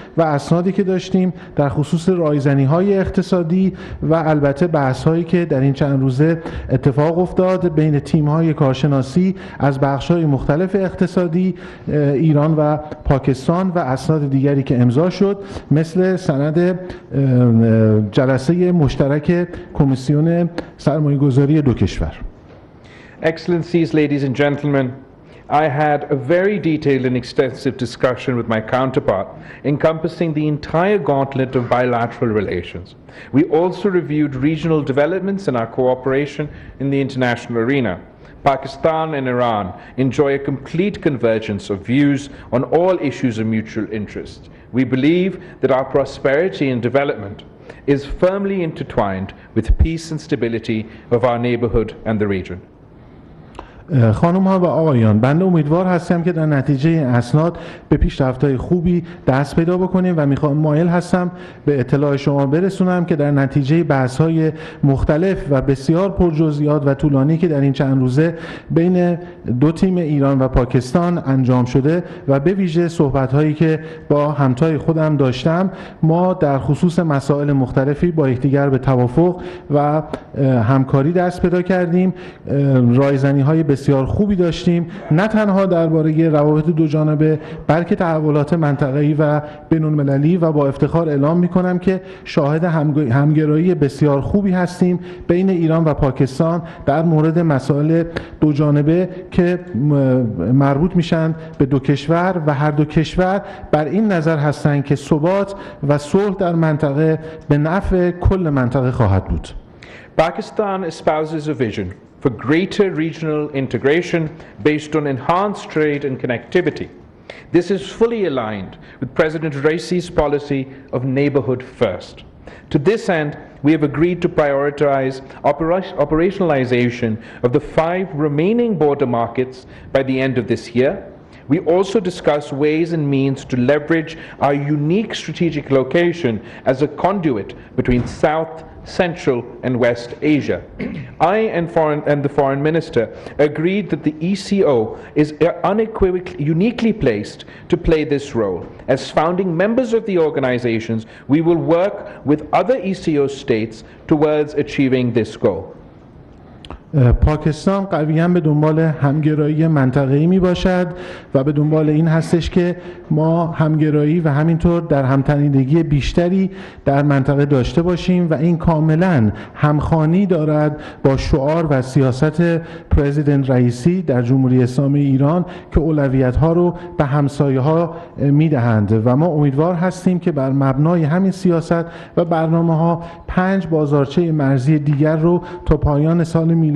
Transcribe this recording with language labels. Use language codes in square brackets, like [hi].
[fa] و اسنادی که داشتیم در خصوص رایزنی‌های اقتصادی و البته بحث‌هایی که در این چند روزه اتفاق افتاد بین تیم‌های کارشناسی از بخش‌های مختلف اقتصادی ایران و پاکستان و اسناد دیگری که امضا شد مثل سند جلسه مشترک کمیسیون سرمایه‌گذاری دو کشور. [en] Excellencies, ladies and gentlemen, I had a very detailed and extensive discussion with my counterpart, encompassing the entire gauntlet of bilateral relations. We also reviewed regional developments and our cooperation in the international arena. Pakistan and Iran enjoy a complete convergence of views on all issues of mutual interest. We believe that our prosperity and development is firmly intertwined with peace and stability of our neighborhood and the region. [fa] خانم ها و آقایان، بنده امیدوار هستم که در نتیجه اسناد به پیشرفت‌های خوبی دست پیدا بکنیم و مایل هستم به اطلاع شما برسونم که در نتیجه بحث‌های مختلف و بسیار پرجزئیات و طولانی که در این چند روزه بین دو تیم ایران و پاکستان انجام شده و به ویژه صحبت‌هایی که با همتای خودم داشتم، ما در خصوص مسائل مختلفی با یکدیگر به توافق و همکاری دست پیدا کردیم. رایزنی‌های بسیار خوبی داشتیم، نه تنها درباره روابط دو جانبه بلکه تحولات منطقه‌ای و بین‌المللی، و با افتخار اعلام می‌کنم که شاهد همگرایی بسیار خوبی هستیم بین ایران و پاکستان در مورد مسائل دو جانبه که مربوط میشن به دو کشور، و هر دو کشور بر این نظر هستند که ثبات و صلح در منطقه به نفع کل منطقه خواهد بود. [en] Pakistan espouses a vision for greater regional integration based on enhanced trade and connectivity. This is fully aligned with President Raisi's policy of neighborhood first. To this end, we have agreed to prioritize operationalization of the 5 remaining border markets by the end of this year. We also discuss ways and means to leverage our unique strategic location as a conduit between South, Central and West Asia. I and the Foreign Minister agreed that the ECO is unequivocally uniquely placed to play this role. As founding members of the organizations, we will work with other ECO states towards achieving this goal. [fa] پاکستان قویاً به دنبال همگرایی منطقه‌ای می باشد و به دنبال این هستش که ما همگرایی و همینطور در همتنیدگی بیشتری در منطقه داشته باشیم، و این کاملاً همخوانی دارد با شعار و سیاست پرزیدنت رئیسی در جمهوری اسلامی ایران که اولویت‌ها رو به همسایه‌ها می‌دهند، و ما امیدوار هستیم که بر مبنای همین سیاست و برنامه‌ها 5 بازارچه مرزی دیگر رو تا پایان سال